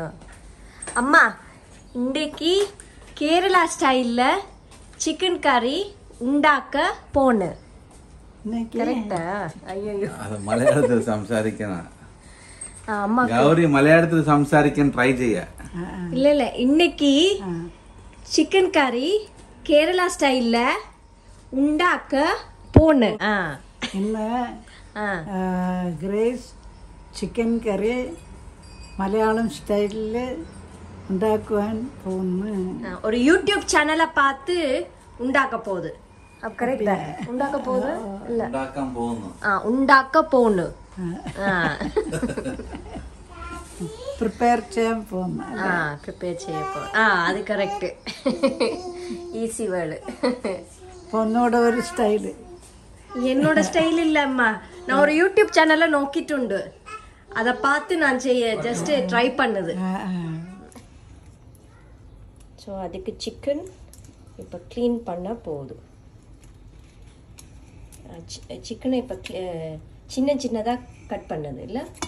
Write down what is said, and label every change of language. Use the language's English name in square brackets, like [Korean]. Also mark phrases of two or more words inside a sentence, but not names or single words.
[Malayalam] അമ്മ ഇന്നേക്ക് കേരള സ്റ്റൈലില് ചിക്കൻ കറി ഉണ്ടാക്ക പോണ്. കറക്റ്റാ? അയ്യോ മലയാളത്തിൽ സംസാരിക്കുന്ന ഗൗരി മലയാളത്തിൽ സംസാരിക്കാൻ ട്രൈ ചെയ്യാ. [Tamil] இல்ல இன்னைக்கு சிக்கன் கறி கேரளா ஸ்டைல்ல [Malayalam] ഉണ്ടാക്ക പോണ്. ഇന്ന് ഗ്രേസ് ചിക്കൻ കറി മലയാളം സ്റ്റൈലിൽ ഉണ്ടാക്കുവാൻ പോകുന്നു. ഒരു യൂട്യൂബ് ചാനலை பார்த்து ഉണ്ടാക്ക പോകുது. [Tamil] அப்ப கரெக்ட்டா? [Malayalam] ഉണ്ടാക്ക പോകുது இல்ல ഉണ്ടാക്ക പോണ്. പ്രിപ്പയർ ചെയ്യാൻ പോകുന്നു. അത് കറക്റ്റ്. [English] easy word. [Malayalam] ഒന്നോട് ഒരു സ്റ്റൈല്. [Tamil] என்னோட ஸ்டைல் இல்ல அம்மா. நான் ஒரு யூடியூப் சேனல்ல நோக்கிட்டு அத பார்த்து நான் [English] just try [Tamil] பண்ணது. சோ அதுக்கு சிக்கன் இப்ப க்ளீன் பண்ண போகுது. சிக்கனை இப்ப சின்ன சின்னதா கட் பண்ணது இல்ல.